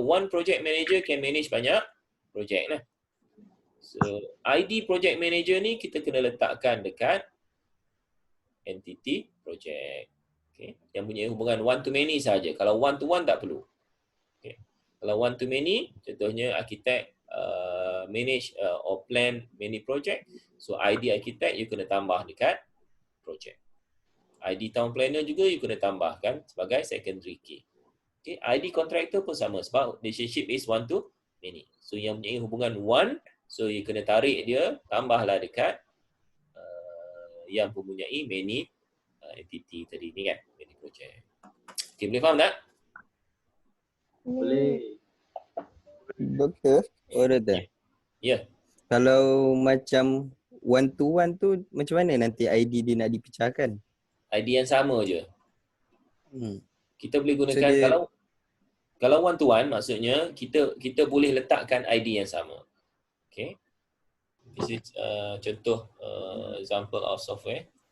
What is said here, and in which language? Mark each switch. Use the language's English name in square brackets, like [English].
[English] One project manager can manage banyak project lah. So, ID project manager ni [Malay] kita kena letakkan dekat [English] entity project. Okay. [Malay] Yang punya hubungan one to many saja. Kalau one to one tak perlu. Okay. [English] Kalau one to many, contohnya arkitek manage or plan many project. [Malay] So, ID arkitek you kena tambah dekat project. ID town planner juga you kena tambahkan sebagai secondary key. [English] Okay. ID contractor [Malay] pun sama sebab [English] relationship is one to many. [Malay] So, yang punya hubungan one, so you kena tarik dia, tambahlah dekat yang mempunyai many entity tadi ni kan, many project. Okay, boleh faham tak? Boleh. Doktor, Doktor. Ya. Kalau macam one to one tu macam mana nanti ID dia nak dipecahkan? ID yang sama je. Kita boleh gunakan So, dia- kalau one to one maksudnya kita boleh letakkan ID yang sama. [English] Okay. This is contoh example of software.